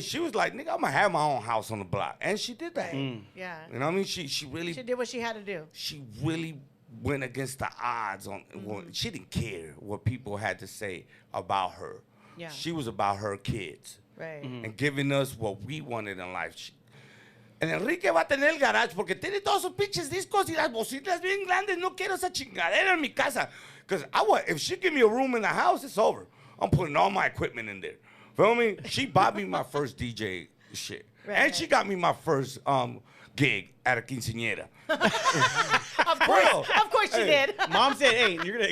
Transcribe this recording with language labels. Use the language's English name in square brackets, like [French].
[English] She was like, nigga, I'm gonna have my own house on the block, and she did that. Yeah. You know what I mean? She really She did what she had to do. she really went against the odds on. Well, she didn't care what people had to say about her. Yeah. She was about her kids Right. and giving us what we wanted in life. [Spanish] El Enrique va a tener el garage porque tiene todos sus pinches discos y las bocinas bien grandes. No quiero esa chingadera en mi casa. [English] Because if she give me a room in the house, it's over. I'm putting all my equipment in there. Feel me? She bought me my first DJ shit. Right. And she got me my first gig at a quinceañera. Of course she did. Mom said, "Hey, you're gonna